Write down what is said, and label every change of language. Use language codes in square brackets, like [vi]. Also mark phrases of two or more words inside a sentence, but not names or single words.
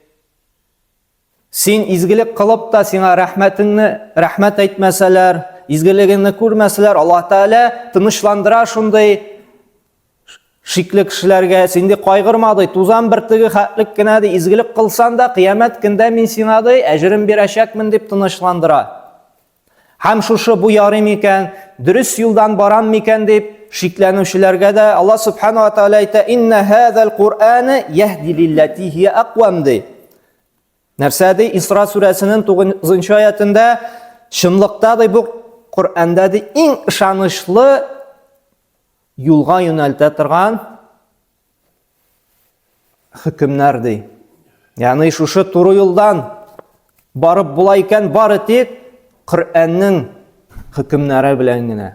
[tt] Син изгелек кылып та сиңа рәхмәт әйтмәсәләр, изгелегеңне күрмәсәләр, Аллаһ Тәгалә тынычландыра шундый шикле кешеләргә. Син кайгырма ди, тузан бер теге хәтлек кенә ди, изгелек кылсан да кыямәт көндә мин сиңа ди әҗрен бирәчәкмен дип тынычландыра. Һәм шушы бу ярый микән, дөрес юлдан барам микән дип шикләнүчеләргә дә Аллаһ [ar] سبحانه وتعالى [tt] әйтә: [ar] "إن هذا القرآن يهدي للتي هي أقوم" ди. [tt] Нәрсә ди? Исра сүрәсенең 9-нчы аятында чынлыкта ди бу Коръәндә ди иң ышанычлы юлга юнәлтә торган хөкемнәр ди. Ягъни шушы туры юлдан барып була икән бары тик Коръәннең хөкемнәре белән генә.